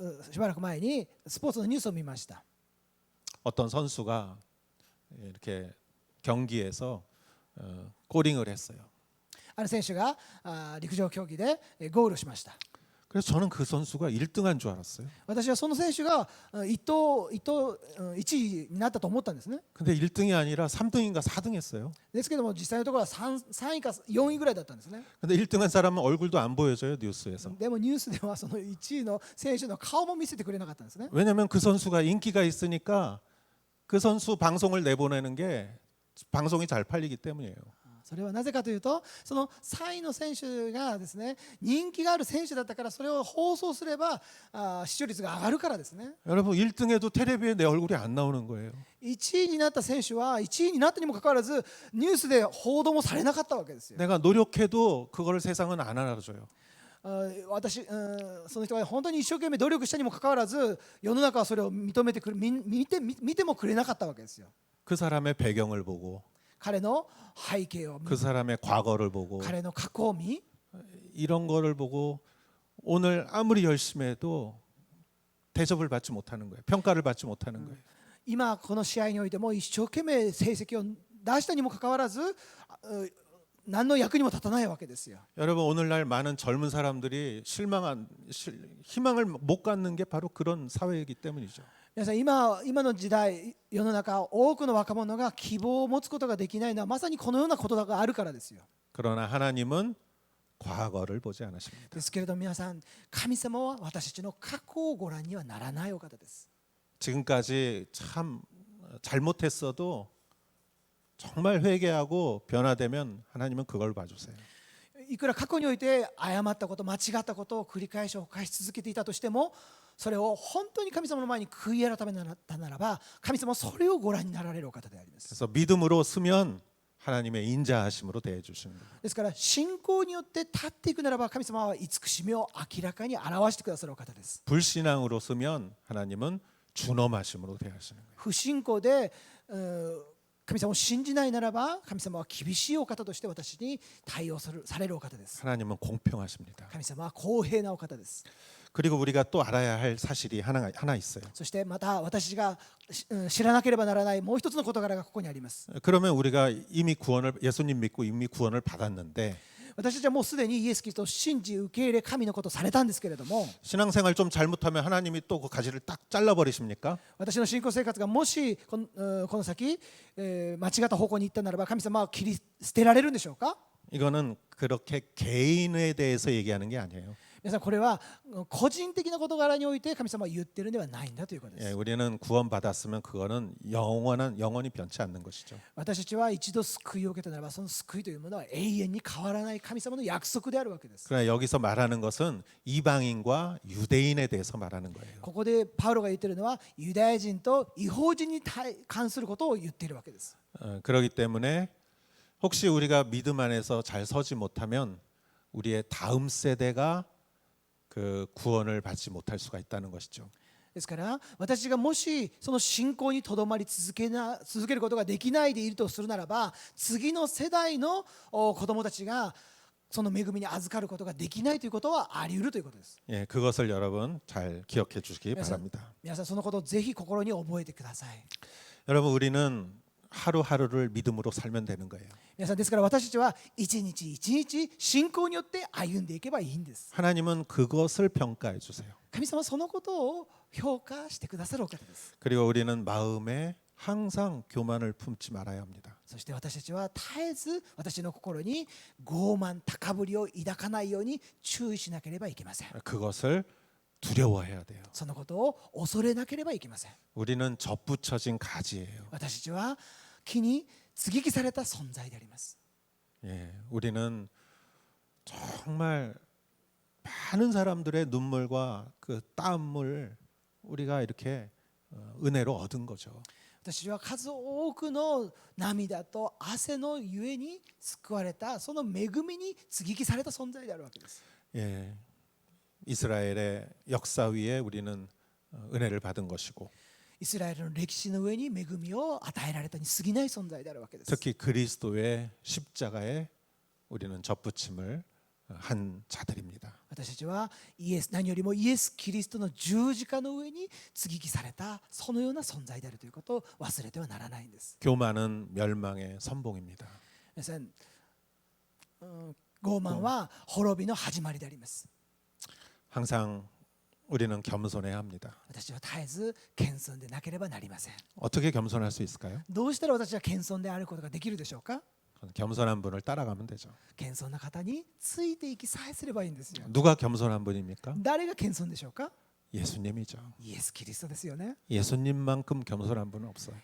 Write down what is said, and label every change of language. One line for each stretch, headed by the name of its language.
Japanese: しばらく前にスポーツのニュースを見ました。
Korean: 어떤 선수가 이렇게 경기에서 골링을 했어요.
Japanese: ある選手が陸上競技でゴールしました。
Korean: 그래서 저는 그 선수가 1등한 줄 알았어요.
Japanese: 私はその選手が1位になったと思ったんですね。
Korean: 근데 1등이 아니라 3등인가 4등 했어요.
Japanese: ですけども実際のところは 3位か4位ぐらいだったんですね。
Korean: 근데 1등한 사람은 얼굴도 안 보여줘요, 뉴스에서.
Japanese: でもニュースではその1位の選手の顔も見せてくれなかったんですね。
Korean: 왜냐면 그 선수가 인기가 있으니까 그 선수 방송을 내보내는 게 방송이 잘 팔리기 때문이에요.
Japanese: それはなぜかというと、その3位の選手がですね、人気がある選手だったから、それを放送すれば視聴率が上がるからですね。
Korean: 여러분 1등에도 텔레비에 내 얼굴이 안 나오는 거예요.
Japanese: 1位になった選手は1位になったにもかかわらずニュースで報道もされなかったわけですよ。
Korean: 내가 노력해도 그걸 세상은 안 알아줘요.
Japanese: その人が本当に一生懸命努力したにもかかわらず、世の中はそれを認めてくる、見てもくれなかったわけですよ。
Korean: 그 사람의 배경을 보고
Japanese: 彼の背景を見、
Korean: 그 사람의 과거를 보고
Japanese: 彼の過去を見、
Korean: 이런 거를 보고 오늘 아무리 열심히 해도 대접을 받지 못하는 거예요. 평가를 받지 못하는 거예요.
Japanese: 今この試合においても一生懸命成績を出したにもかかわらず何の役にも立たないわけですよ。
Korean: 여러분 오늘날 많은 젊은 사람들이 희망을 못 갖는 게 바로 그런 사회이기 때문이죠.
Japanese: 皆さん、今の時代、世の中多くの若者が希望を持つことができないのはまさにこのようなことがあるからですよ。
Korean: 그러나 하나님은 과거를 보지 않으십니다.
Japanese: ですけれど皆さん、神様は私たちの過去をご覧にはならないお方です。
Korean: 지금까지 참 잘못했어도 정말 회개하고 변화되면 하나님은 그걸 봐주세요.
Japanese: いくら過去において誤ったこと、間違ったことを繰り返し犯し続けていたとしても、それを本当に神様の前に悔い改めたならば、神様はそれをご覧になられるお方であります。
Korean: 그래서 믿음으로 서면 하나님의 인자하심으로 대해 주시는 거예요.
Japanese: ですから信仰によって立っていくならば、神様は慈しみを明らかに表してくださるお方です。
Korean: 불신앙으로 서면 하나님은 준엄하심으로 대하시는 거예요.
Japanese: 不信仰で神様を信じないならば神様は厳しいお方として私に対応されるお方です。
Korean: 하나님은 공평하십니다.
Japanese: 神様は公平なお方です。
Korean: 그리고 우리가 또 알아야 할 사실이 하나 있어요.
Japanese: そしてまた私が知らなければならないもう一つの事柄がここにあります。
Korean: 그러면 우리가 이미 예수님 믿고 이미 구원을 받았는데
Japanese: 私たちはもうすでにイエス・キリストを信じ受け入れ神のことをされたんですけれども、
Korean: 신앙생활 좀 잘못하면 하나님이 또 그 가지를 딱 잘라버리십니까?
Japanese: 私の信仰生活がもしこの先、間違った方向に行ったならば神様は切り捨てられるんでしょうか。
Korean: 이거는 그렇게 개인에 대해서 얘기하는 게 아니에요.
Japanese: 皆さんこれは個人的な事柄において神様は言ってるんではないんだということで
Korean: 예,
Japanese: す。
Korean: 우리는 구원받았으면 그거는 영원히 변치 않는 것이죠.
Japanese: 私たちは一度救いを受けたならばその救いというものは永遠に変わらない神様の約束であるわけです。
Korean: 그러나 여기서 말하는 것은 이방인과 유대인에 대해서 말하는 거예요.
Japanese: ここでパウロが言っているのはユダヤ人と異邦人に関することを言っているわけです。
Korean: 그렇기 때문에 혹시 우리가 믿음 안에서 잘 서지 못하면 우리의 다음 세대가 그 구원을 받지 못할 수가 있다는 것이죠.
Japanese: ですから私がもしその信仰にとどまり続けることができないでいるとするならば次の世代の子供たちがその恵みに預かることができないということはあり得るということです。
Korean: 예, 그것을 여러분 잘 기억해 주시기 바랍니다.
Japanese: 皆さんそのことをぜひ心に覚えてください。
Korean: 여러분 우리는 하루하루를 믿음으로 살면 되는 거예요.
Japanese: 皆さんですから私たちは一日一日信仰によって歩んでいけばいいんです。
Korean: 하나님은 그것을 평가해 주세요.
Japanese: 神様はそのことを評価してくださるお方です。
Korean: 그리고 우리는 마음에 항상 교만을 품지 말아야 합니다.
Japanese: そして私たちは絶えず私の心に傲慢高ぶりを抱かないように注意しなければいけません。
Korean: 그것을 두려워해야 돼요.
Japanese: そのことを恐れなければいけません。
Korean: 우리는 접붙여진 가지예요.
Japanese: 私たちは木に接ぎ木された存在であります。
Korean: 예, 우리는 정말 많은 사람들의 눈물과 그 땀을 우리가 이렇게 은혜로 얻은 거죠.
Japanese: 私は数多くの涙と汗のゆえに救われたその恵みに接ぎ木された存在であるわけです。
Korean: 예, 이스라엘의 역사 위에 우리는 은혜를 받은 것이고
Japanese: イスラエルの歴史の上に恵みを与えられたに過ぎない存在であるわけです。
Korean: 특히 그리스도의 십자가에 우리는 접붙임을 한 자들입니다.
Japanese: 私たちは何よりもイエス・キリストの十字架の上に接ぎ木されたそのような存在であるということを忘れてはならないんです。
Korean: 교만은 멸망의 선봉입니다.
Japanese: 皆さん、傲慢は滅びの始まりであります。
Korean: 항상 우리는 겸손해야 합니다.
Japanese: 私は絶えず謙遜でなければなりません。
Korean: 어떻게 겸손할 수 있을까요?
Japanese: どうしたら私は謙遜であることができるでしょうか。
Korean: 겸손한 분을 따라가면 되죠.
Japanese: 謙遜な方についていきさえすればいいんですよ。
Korean: 누가 겸손한 분입니까?
Japanese: 誰が謙遜でしょうか。
Korean: 예수님이죠.
Japanese: イエス・キリストですよね。
Korean: 예수님만큼 겸손한 분은 없어요.